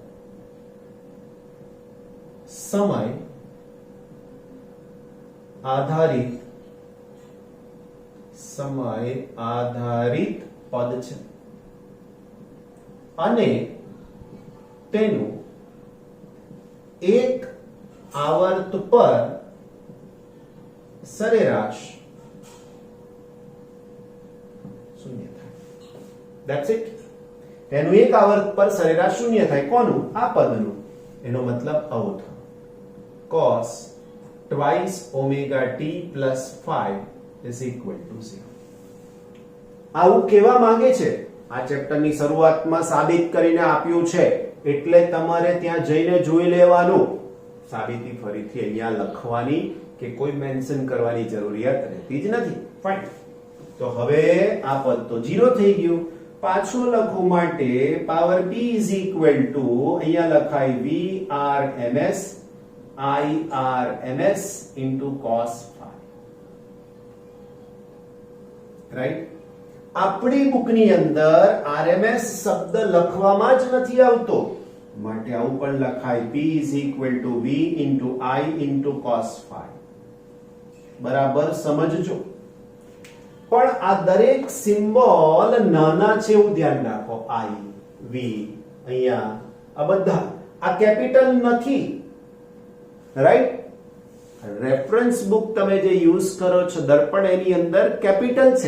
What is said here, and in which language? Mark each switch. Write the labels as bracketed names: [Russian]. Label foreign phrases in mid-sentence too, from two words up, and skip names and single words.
[Gujarati] સમય આધારિત પદ છે અને તેનું એક આવર્ત પર સરેરાશ શૂન્ય થાય. [English] that's it. [Gujarati] તેનું એક આવર્ત પર સરેરાશ શૂન્ય થાય. કોનું? આ પદનું. એનો મતલબ આવો થયો [English] cos twice omega t plus phi is equal to 0. [Gujarati] આવું કેવા માંગે છે? આ ચેપ્ટરની શરૂઆતમાં સાબિત કરીને આપ્યું છે એટલે તમારે ત્યાં જઈને જોઈ લેવાનું. સાબિતી ફરીથી અહીંયા લખવાની કે કોઈ મેન્શન કરવાની જરૂરિયાત રહેતી જ નથી. ફાઇન. તો હવે આ પદ તો 0 થઈ ગયું. પાછું લખવું માટે પાવર [English] p is equal to [Gujarati] અહીંયા લખાય [English] VRMS IRMS into cos phi. [Gujarati] રાઈટ? આપણી બુકની અંદર RMS શબ્દ લખવામાં જ નથી આવતો, માટે આવું પણ લખાય [English] p is equal to V into I into cos phi. [Gujarati] બરાબર સમજજો. પણ આ દરેક સિમ્બોલ નાના છે એવું ધ્યાન રાખો. I, V, અહીંયા આ બધા આ કેપિટલ નથી. રાઈટ? [English] reference book [Gujarati] તમે જે યુઝ કરો છો દર્પણ, એની અંદર કેપિટલ છે.